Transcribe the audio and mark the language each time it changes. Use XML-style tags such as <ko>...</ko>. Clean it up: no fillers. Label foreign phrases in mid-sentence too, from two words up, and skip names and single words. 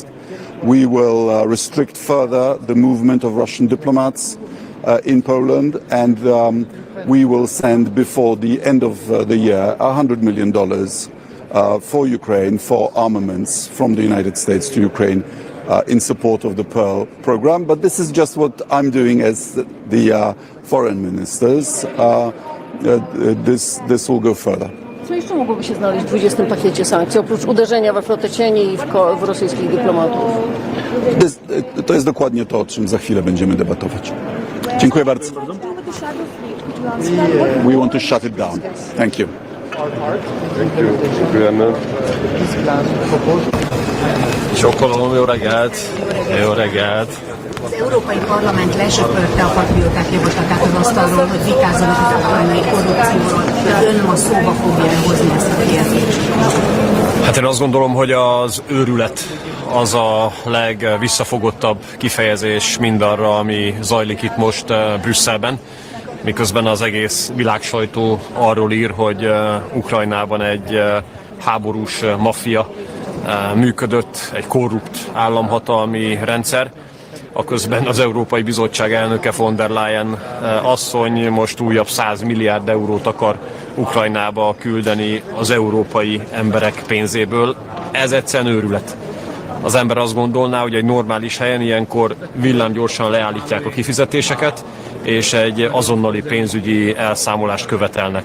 <en>We will restrict further the movement of Russian diplomats in Poland, and we will send before the end of the year $100 million for Ukraine, for armaments from the United States to Ukraine in support of the Pearl program. But this is just what I'm doing as the foreign ministers. This will go further.</en> <pl>Co jeszcze mogłoby się znaleźć w 20. pakiecie sankcji, oprócz uderzenia we flotę cieni i w rosyjskich dyplomatów? To jest dokładnie to, o czym za chwilę będziemy debatować. Dziękuję bardzo.</pl> <en>We want to shut it down. Thank you.</en> <pl>Dziękujemy.</pl> <hu>Sokkolom, jó reggelt! Jó reggelt! Az Európai Parlament lesöpörte a patrióták javaslatát az asztalról, hogy vitázzanak az ukrajnai korrupcióról. Ön ma szóba fogja hozni ezt a kérdést? Hát én azt gondolom, hogy az őrület az a legvisszafogottabb kifejezés mindarra, ami zajlik itt most Brüsszelben, miközben az egész világsajtó arról ír, hogy Ukrajnában egy háborús maffia működött, egy korrupt államhatalmi rendszer. Aközben az Európai Bizottság elnöke von der Leyen asszony most újabb 100 milliárd eurót akar Ukrajnába küldeni az európai emberek pénzéből. Ez egyszerűen őrület. Az ember azt gondolná, hogy egy normális helyen ilyenkor villámgyorsan leállítják a kifizetéseket, és egy azonnali pénzügyi elszámolást követelnek.</hu>